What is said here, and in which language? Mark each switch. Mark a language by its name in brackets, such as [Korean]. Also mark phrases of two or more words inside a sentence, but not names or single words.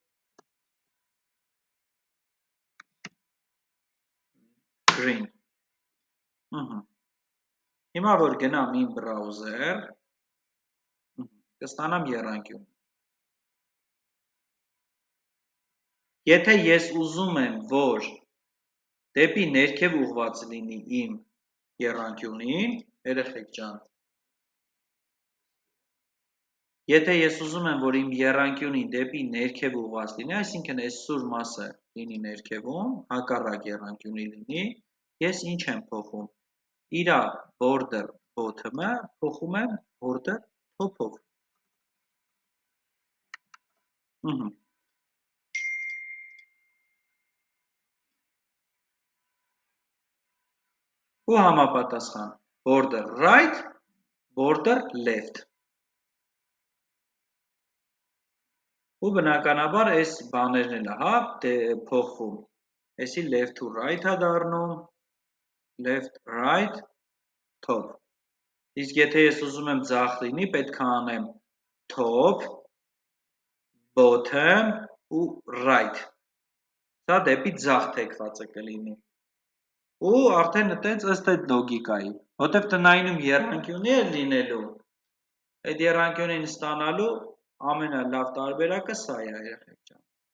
[Armenian] green, հիմա որ գնամ իմ բրաուզեր, կստանամ եռանկյուն, եթե ես ուզում եմ, որ դեպի ներքև ուղղված լինի իմ եռանկյունին, երեխեք ջան, եթե ես ուզում եմ, որ իմ եռանկյունին դեպի ներքև ուղղված լինի, այսինքն այս սուր մասը լինի ներքևում, հակառակ եռանկյունի լինի, ես ինչ եմ փոխում, իրա [English] border bottom- [Armenian] ը փոխում եմ [English] border top- [Armenian] ով, ու համապատասխան [English] border right, border left, [Armenian] ու բնականաբար այս բաներն էլ հա փոխվում, այսի [English] left to right [Armenian] է դառնում, [English] left, right, top, [Armenian] իսկ եթե ես ուզում եմ ձախ լինի, պետք է անեմ [English] top, bottom [Armenian] ու right։ Սա դեպի ձախ թեքված է կլինի։ Ու արդեն այտենց ըստ այդ լոգիկայի, որտեվ տնայինում եռանկյունի է լինելու, այդ եռանկյունին ստանալու ամենալավ տարբերակը սա է, երեխեք ջան։